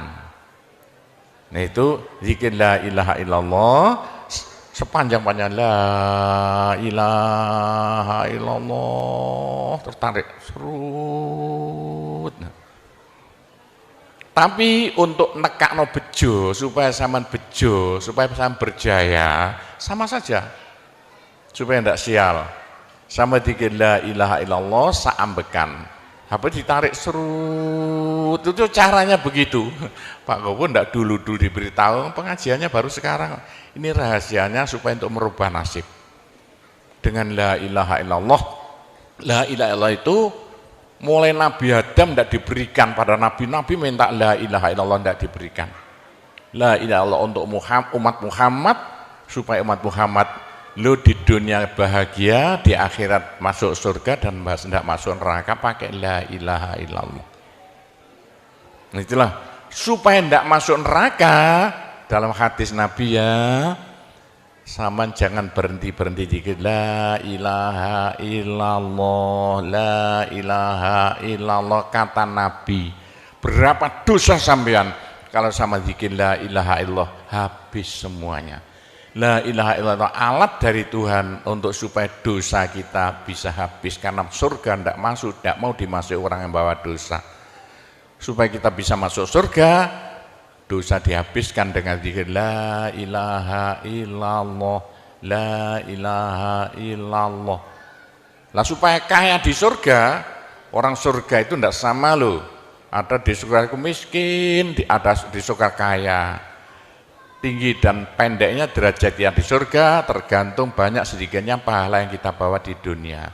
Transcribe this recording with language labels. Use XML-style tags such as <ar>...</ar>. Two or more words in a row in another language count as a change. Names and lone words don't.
<id>Nah itu zikir</id> <ar>لا إله إلا الله,</ar> <id>sepanjang-panjang</id> <ar>لا إله إلا الله,</ar> <id>tertarik, serut. Tapi untuk</id> <jv>nekakno bejo,</jv> <id>supaya</id> <jv>sampean bejo,</jv> <id>supaya sampean berjaya, sama saja. Supaya tidak sial. Sama dikir</id> <ar>لا إله إلا الله,</ar> <id>saambekan. Apa ditarik serut, itu caranya begitu. Pak Gowo tidak dulu diberitahu, pengajiannya baru sekarang. Ini rahasianya supaya untuk merubah nasib.</id> <ar>Dengan لا إله إلا الله. لا إله إلا الله</ar> <id>itu mulai Nabi Adam tidak diberikan, pada nabi-nabi minta</id> <ar>لا إله إلا الله</ar> <id>tidak diberikan.</id> <ar>لا إله إلا الله</ar> <id>untuk umat Muhammad, supaya umat Muhammad lo di dunia bahagia, di akhirat masuk surga, dan tidak masuk neraka pakai</id> <ar>لا إله إلا الله.</ar> <id>Nah, itulah supaya tidak masuk neraka. Dalam hadis Nabi ya, sama jangan berhenti zikir</id> <ar>لا إله إلا الله، لا إله إلا الله.</ar> <id>Kata Nabi, berapa dosa sampean kalau sama zikir</id> <ar>لا إله إلا الله,</ar> <id>habis semuanya.</id> <ar>لا إله إلا الله</ar> <id>alat dari Tuhan untuk supaya dosa kita bisa habis, karena surga tidak masuk, tidak mau dimasuki orang yang bawa dosa. Supaya kita bisa masuk surga, dosa dihabiskan dengan zikir</id> <ar>لا إله إلا الله، لا إله إلا الله.</ar> <id>Lah supaya kaya di surga, orang surga itu tidak sama loh. Ada di surga itu miskin, ada di surga kaya. Tinggi dan pendeknya derajat yang di surga tergantung banyak sedikitnya pahala yang kita bawa di dunia.</id>